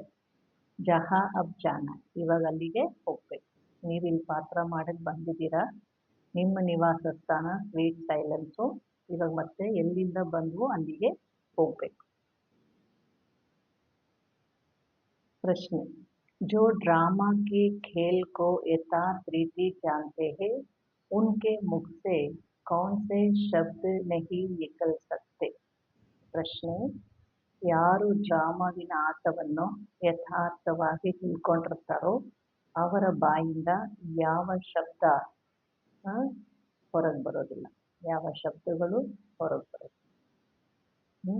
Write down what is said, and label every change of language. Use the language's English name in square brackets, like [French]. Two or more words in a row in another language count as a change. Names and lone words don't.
[Hindi] जहाँ अब जाना, [Kannada] ಇವಾಗ ಅಲ್ಲಿಗೆ ಹೋಗ್ಬೇಕು. ನೀವು ಇಲ್ಲಿ ಪಾತ್ರ ಮಾಡಕ್ಕೆ ಬಂದಿದ್ದೀರಾ, ನಿಮ್ಮ ನಿವಾಸ ಸ್ಥಾನ [English] sweet silence. [Kannada] ಇವಾಗ ಮತ್ತೆ ಎಲ್ಲಿಂದ ಬಂದ್ವು ಅಲ್ಲಿಗೆ ಹೋಗ್ಬೇಕು. ಪ್ರಶ್ನೆ: [Hindi] जो ड्रामा के खेल को यथार्थ रीति जानते हैं, उनके मुख से कौन से शब्द नहीं निकल सकते? [Kannada] ಪ್ರಶ್ನೆ: ಯಾರು ಡ್ರಾಮಾವಿನ ಆಟವನ್ನು ಯಥಾರ್ಥವಾಗಿ ತಿಳ್ಕೊಂಡಿರ್ತಾರೋ ಅವರ ಬಾಯಿಂದ ಯಾವ ಶಬ್ದ ಹೊರಗೆ ಬರೋದಿಲ್ಲ, ಯಾವ ಶಬ್ದಗಳು ಹೊರಗೆ ಬರೋದಿಲ್ಲ.